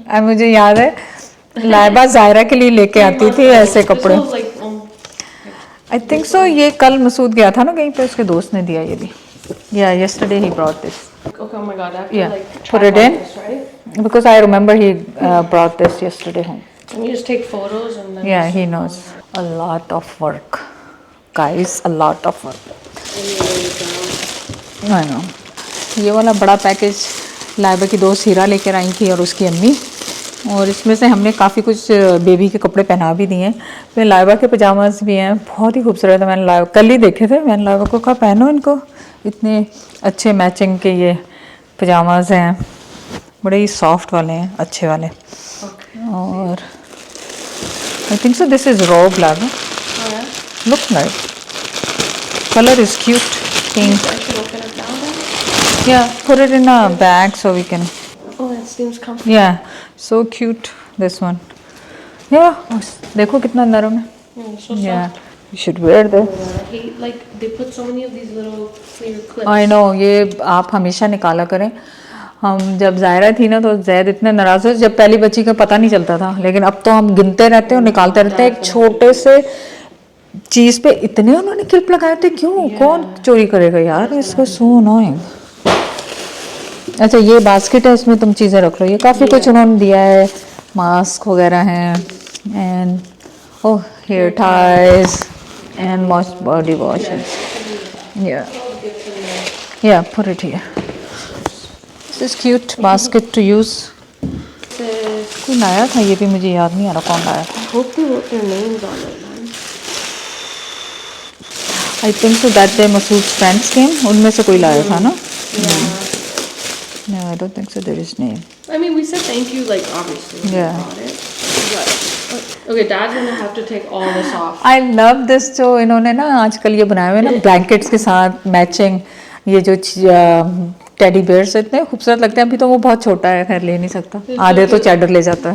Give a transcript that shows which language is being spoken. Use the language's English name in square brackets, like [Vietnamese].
[English] And [Hindi] मुझे याद है लाइबा जायरा के लिए लेके आती थी ऐसे कपड़े। [English] I think so। [Hindi] ये कल मसूद गया था ना कहीं पे, उसके दोस्त ने दिया ये भी। [English] Yeah, yesterday he brought this. Okay, oh my god, I have to like put it in this, right? because I remember he brought this yesterday home. Can you just take photos and then? Yeah, he knows. A lot of work, guys. A lot of work. I know. [Hindi] ये वाला बड़ा package Laiba की दोस्त हीरा लेकर आई थी और उसकी अम्मी, और इसमें से हमने काफ़ी कुछ बेबी के कपड़े पहना भी दिए हैं। फिर लाइबा के पजामाज भी हैं, बहुत ही खूबसूरत है। मैंने लाइबा कल ही देखे थे, मैंने लाइबा को कहा पहनो इनको, इतने अच्छे मैचिंग के ये पजामाज हैं, बड़े ही सॉफ्ट वाले हैं, अच्छे वाले। [English] और I think so this is robe laga. Oh yeah? Look nice. Color is cute. Pink. I should open it now then? Yeah, put it in a bag so we can. Oh, that seems comfortable. Yeah, so cute this one. [Hindi] Yeah, देखो कितना नरम है. [English] Yeah, so soft. Yeah, you should wear this. I hate like they put so many of these little clear clips. I know, [Hindi] ये आप हमेशा निकाला करें। हम जब जायरा थी ना तो जैद इतने नाराज हुए, जब पहली बच्ची का पता नहीं चलता था, लेकिन अब तो हम गिनते रहते हैं और निकालते रहते हैं। एक छोटे से चीज़ पे इतने उन्होंने क्लिप लगाए थे, क्यों? कौन चोरी करेगा यार इसको, [English] So annoying. [Hindi] अच्छा ये बास्केट है, इसमें तुम चीज़ें रख लो। ये काफ़ी कुछ उन्होंने दिया है, मास्क वगैरह हैं, [English] And oh hair ties and body wash. या put it here. This is cute basket to use. [Hindi] कोई लाया था, ये भी मुझे याद नहीं आ रहा कौन लाया था। [English] I hope they wrote their names on it, man. I think so that day Masood's friends came, [Hindi] उनमें से कोई लाया था ना? [English] Yeah. No, I don't think so. There is name. I mean, we said thank you, like obviously. When Yeah. we bought it. But okay, Dad's gonna have to take all this off. I love this [Hindi] जो इन्होंने ना आजकल ये बनाए हुए ना blankets के साथ मैचिंग, ये जो टेडी बेयर्स इतने खूबसूरत लगते हैं। अभी तो वो बहुत छोटा है, खैर ले नहीं सकता, आधे तो चैडर ले जाता है।